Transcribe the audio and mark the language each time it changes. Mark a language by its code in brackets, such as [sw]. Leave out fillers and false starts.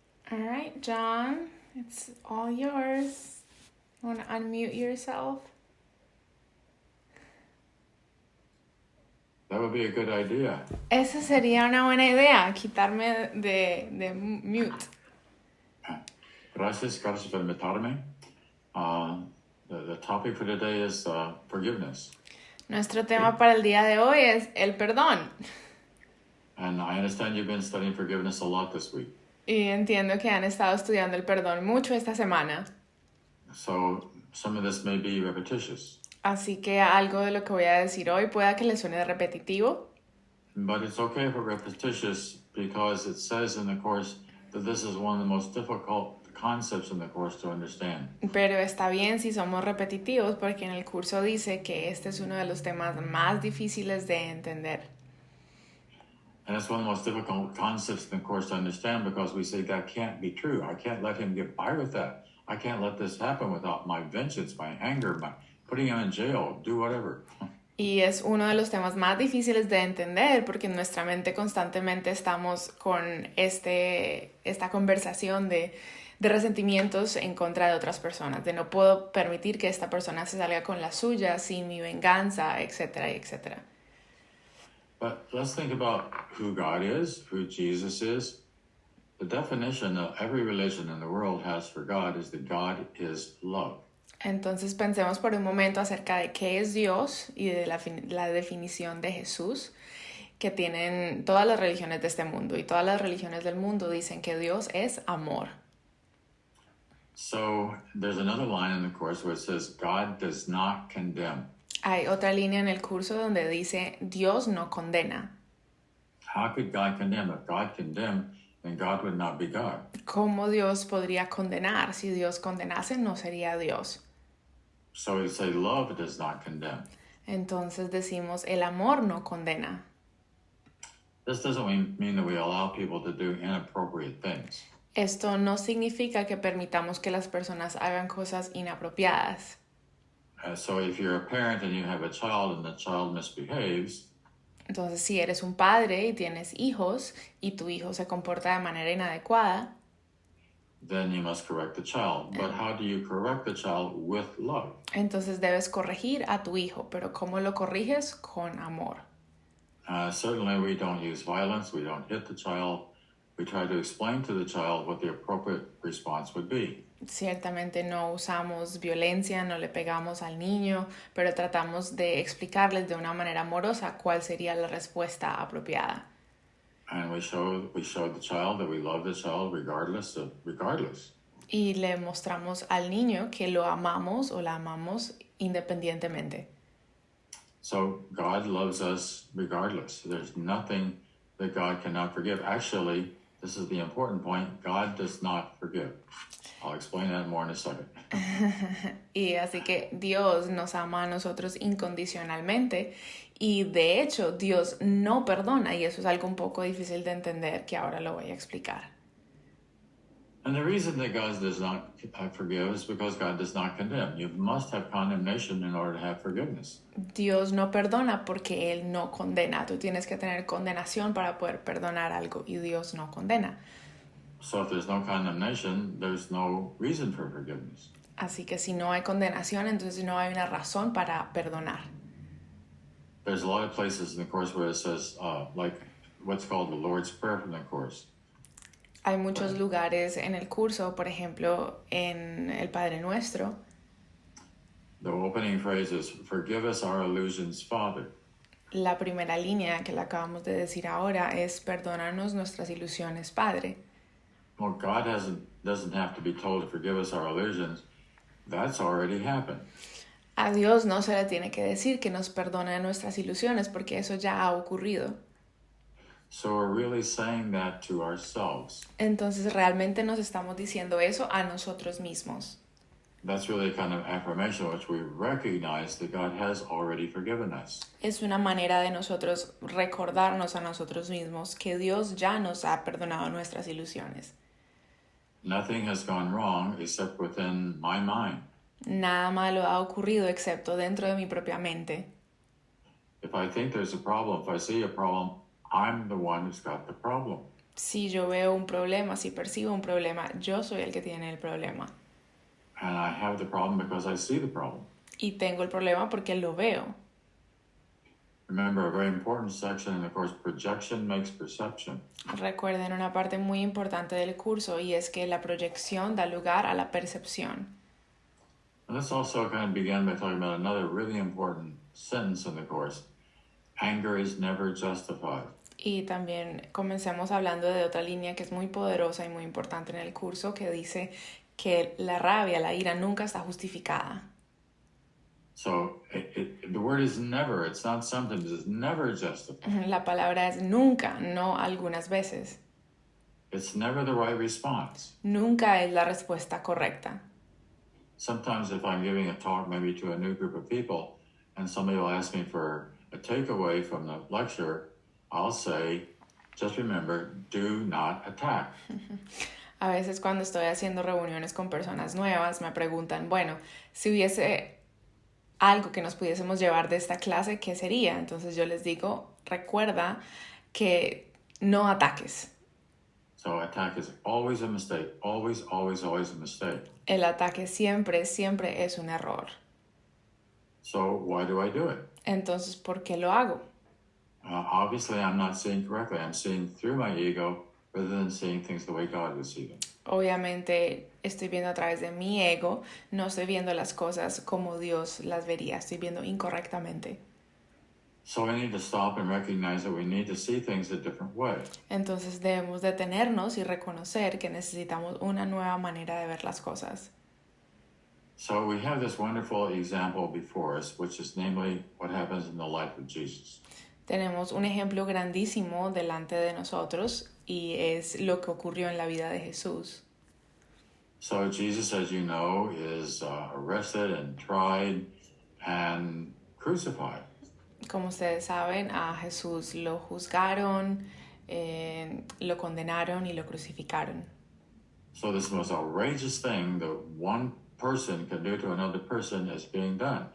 [en] All right, John, it's all yours. Want to unmute yourself? That would be a good idea. [es] Esa sería una buena idea, quitarme de mute. Gracias por invitarme. [en] The topic for today is forgiveness. [es] Nuestro tema para el día de hoy es el perdón. [en] And I understand you've been studying forgiveness a lot this week. [es] Y entiendo que han estado estudiando el perdón mucho esta semana. [en] So some of this may be repetitious. [es] Así que algo de lo que voy a decir hoy pueda que les suene repetitivo. [en] But it's okay if it's repetitious because it says in the course that this is one of the most difficult concepts in the course to understand. [es] Pero está bien si somos repetitivos porque en el curso dice que este es uno de los temas más difíciles de entender. [en] And it's one of the most difficult concepts in the course to understand because we say that can't be true. I can't let him get by with that. I can't let this happen without my vengeance, my anger, my putting him in jail, do whatever. [es] Y es uno de los temas más difíciles de entender porque en nuestra mente constantemente estamos con esta conversación de resentimientos en contra de otras personas, de no puedo permitir que esta persona se salga con la suya sin mi venganza, etcétera, etcétera. [en] But let's think about who God is, who Jesus is. The definition that every religion in the world has for God is that God is love. [es] Entonces pensemos por un momento acerca de qué es Dios y de la definición de Jesús que tienen todas las religiones de este mundo. Y todas las religiones del mundo dicen que Dios es amor. [en] So there's another line in the course where it says God does not condemn. [es] Hay otra línea en el curso donde dice Dios no condena. [en] How could God condemn? If God condemned, then God would not be God. [es] ¿Cómo Dios podría condenar? Si Dios condenase, no sería Dios. [en] So we say love does not condemn. [es] Entonces decimos el amor no condena. [en] This doesn't mean that we allow people to do inappropriate things. [es] Esto no significa que permitamos que las personas hagan cosas inapropiadas. [en] So if you're a parent and you have a child and the child misbehaves, [es] entonces si eres un padre y tienes hijos y tu hijo se comporta de manera inadecuada, [en] then you must correct the child. But how do you correct the child with love? [es] Entonces debes corregir a tu hijo, pero ¿cómo lo corriges? Con amor. [en] Certainly we don't use violence, we don't hit the child. We try to explain to the child what the appropriate response would be. [es] Ciertamente no usamos violencia, no le pegamos al niño, pero tratamos de explicarles de una manera amorosa cuál sería la respuesta apropiada. [en] And we show the child that we love the child regardless. [es] Y le mostramos al niño que lo amamos o la amamos independientemente. [en] So God loves us regardless. There's nothing that God cannot forgive. Actually, this is the important point. God does not forgive. I'll explain that more in a second. [es] Y así que Dios nos ama a nosotros incondicionalmente y de hecho Dios no perdona y eso es algo un poco difícil de entender que ahora lo voy a explicar. [en] And the reason that God does not forgive is because God does not condemn. You must have condemnation in order to have forgiveness. [es] Dios no perdona porque Él no condena. Tú tienes que tener condenación para poder perdonar algo y Dios no condena. [en] So if there's no condemnation, there's no reason for forgiveness. [es] Así que si no hay condenación, entonces no hay una razón para perdonar. [en] There's a lot of places in the Course where it says, like what's called the Lord's Prayer from the Course. [es] Hay muchos lugares en el curso, por ejemplo, en el Padre Nuestro. [en] The opening phrase is, forgive us our illusions, Father. [es] La primera línea que le acabamos de decir ahora es, perdónanos nuestras ilusiones, Padre. [en] Well, God doesn't have to be told to forgive us our illusions. That's already happened. [es] A Dios no se le tiene que decir que nos perdone nuestras ilusiones porque eso ya ha ocurrido. [en] So we're really saying that to ourselves. [es] Entonces realmente nos estamos diciendo eso a nosotros mismos. [en] That's really a kind of affirmation which we recognize that God has already forgiven us. [es] Es una manera de nosotros recordarnos a nosotros mismos que Dios ya nos ha perdonado nuestras ilusiones. [en] Nothing has gone wrong except within my mind. [es] Nada malo ha ocurrido excepto dentro de mi propia mente. [en] If I think there's a problem, if I see a problem, I'm the one who's got the problem. [es] Si yo veo un problema, si percibo un problema, yo soy el que tiene el problema. [en] And I have the problem because I see the problem. [es] Y tengo el problema porque lo veo. [en] Remember, a very important section in the course, projection makes perception. [es] Recuerden una parte muy importante del curso y es que la proyección da lugar a la percepción. [en] And let's also kind of begin by talking about another really important sentence in the course. Anger is never justified. [es] Y también comencemos hablando de otra línea que es muy poderosa y muy importante en el curso que dice que la rabia, la ira nunca está justificada. [en] So the word is never, it's not sometimes, it's never justified. [es] La palabra es nunca, no algunas veces. [en] It's never the right response. [es] Nunca es la respuesta correcta. [en] Sometimes if I'm giving a talk maybe to a new group of people and somebody will ask me for a takeaway from the lecture, I'll say, just remember, do not attack. [es] A veces cuando estoy haciendo reuniones con personas nuevas me preguntan, bueno, si hubiese algo que nos pudiésemos llevar de esta clase, ¿qué sería? Entonces yo les digo, recuerda que no ataques. [en] So attack is always a mistake, always, always, always a mistake. [es] El ataque siempre, siempre es un error. [en] So why do I do it? [es] Entonces, ¿por qué lo hago? [en] Obviously, I'm not seeing correctly. I'm seeing through my ego rather than seeing things the way God would see them. [es] Obviamente estoy viendo a través de mi ego, no estoy viendo las cosas como Dios las vería, estoy viendo incorrectamente. [en] So we need to stop and recognize that we need to see things a different way. [es] Entonces debemos detenernos y reconocer que necesitamos una nueva manera de ver las cosas. [en] So we have this wonderful example before us, which is namely what happens in the life of Jesus. [es] Tenemos un ejemplo grandísimo delante de nosotros y es lo que ocurrió en la vida de Jesús. [en] So Jesus, as you know, is arrested and tried and crucified. [es] Como ustedes saben, a Jesús lo juzgaron, lo condenaron y lo crucificaron. [en] So this most outrageous thing that one person can do to another person is being done.